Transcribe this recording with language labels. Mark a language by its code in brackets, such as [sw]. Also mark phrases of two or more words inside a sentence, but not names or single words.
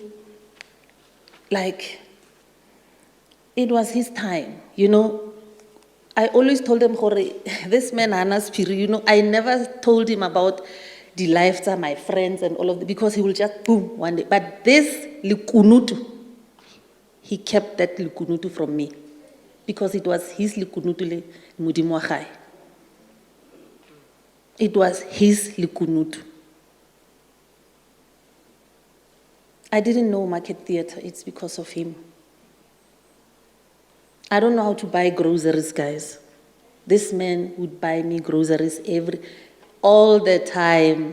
[en] Like, it was his time, I always told them, this man, Hannah's Piri, I never told him about the lives of my friends and all of that, because he will just boom one day. But this likunutu, he kept that likunutu from me, because it was his likunutu [tn] le Modimo wa gae. [en] It was his likunutu. I didn't know Market Theatre, it's because of him. I don't know how to buy groceries, guys. This man would buy me groceries all the time.